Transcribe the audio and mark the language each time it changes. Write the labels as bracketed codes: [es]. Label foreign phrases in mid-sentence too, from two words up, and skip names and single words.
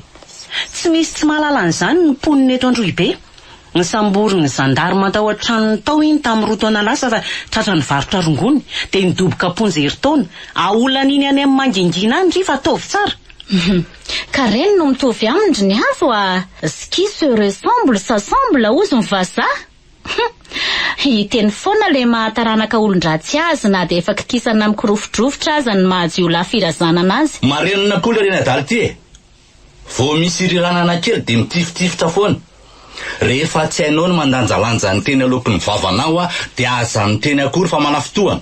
[mg] Tsy misy tsy mahalala an'izany ny mponina eto Androhibe. Ny sambory ny zandarma tao an-tranony tao iny tamin'ny 2 taona lasa fa tratra ny varotra rongony de nidoboka ponza herintaona. Aolan'iny any amin'ny mangingina any ry fa ataovy tsara. Ka reny no mitovy amindry ny hafa a. [fr] Ce qui se ressemble s'assemble [mg] ozy ny vazaha. Hiteny foana le mahataranaka olon-dratsy azy na de efa kikisana mikirofotrofotra aza ny mahajiolahy firazanana azy. Marenina koa le reny adaly ty. Vao misy iriranana kely de mitifitifitra foana. Rehefa tsy hainao ny mandanjalanja ny teny aloky ny vavanao a de aza ny teny akory fa manafotoana.